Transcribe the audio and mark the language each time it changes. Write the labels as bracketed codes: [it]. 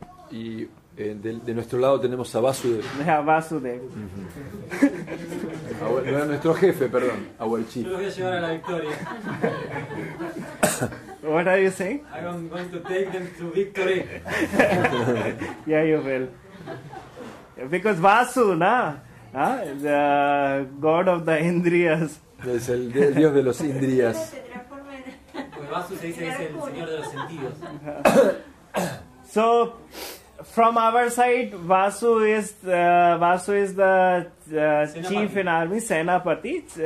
[es] Y de nuestro lado tenemos a Vasudev. [en] Yeah, Vasudev. [es] Nuestro jefe, perdón, [en] our chief. [es] Yo los voy a llevar a la victoria. [en] What are you saying? I'm going to take them to victory. Yeah, you will. Because Vasu, the god of the Indriyas. [es] Es el dios de los Indriyas. Porque Vasu se dice que es el señor de los sentidos. [en] So, from our side, Vasu is the chief in army, Senapati.